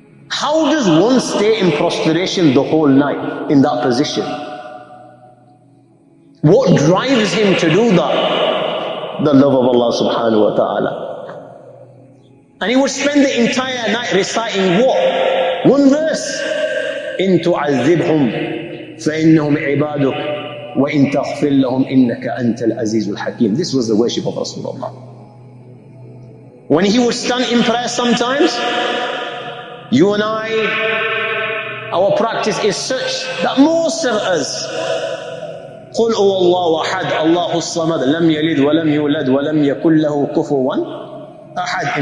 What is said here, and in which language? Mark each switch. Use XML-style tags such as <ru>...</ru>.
<en>How does one stay in prostration the whole night in that position? What drives him to do that? The love of Allah subhanahu wa ta'ala. And he would spend the entire night reciting what? One verse.</en> <ar>إن تعذبهم فإنهم عبادك وإن تغفر لهم إنك أنت العزيز الحكيم.</ar> <en>This was the worship of Rasulullah. When he would stand in prayer sometimes, you and I, our practice is such that most of us,</en> <ar>قل هو الله أحد الله الصمد لم يلد ولم يولد ولم يكن له كفوا أحد.</ar>